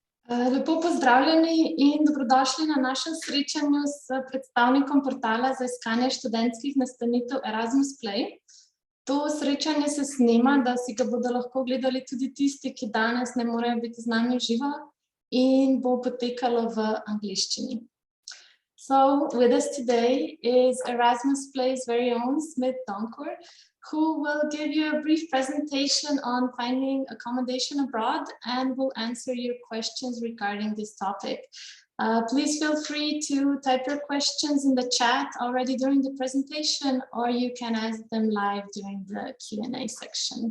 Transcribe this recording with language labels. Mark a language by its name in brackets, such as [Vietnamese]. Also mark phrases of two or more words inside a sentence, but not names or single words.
[Slovenian] Lepo pozdravljeni in dobrodošli na našem srečanju s predstavnikom portala za iskanje študentskih nastanitev Erasmus Play. To srečanje se snema, da si ga bodo lahko gledali tudi tisti, ki danes ne morejo biti z nami v živo in bo potekalo v angleščini. [English] So with us today is Erasmus Play's very own Smith Doncourt, who will give you a brief presentation on finding accommodation abroad and will answer your questions regarding this topic. Please feel free to type your questions in the chat already during the presentation, or you can ask them live during the Q&A section.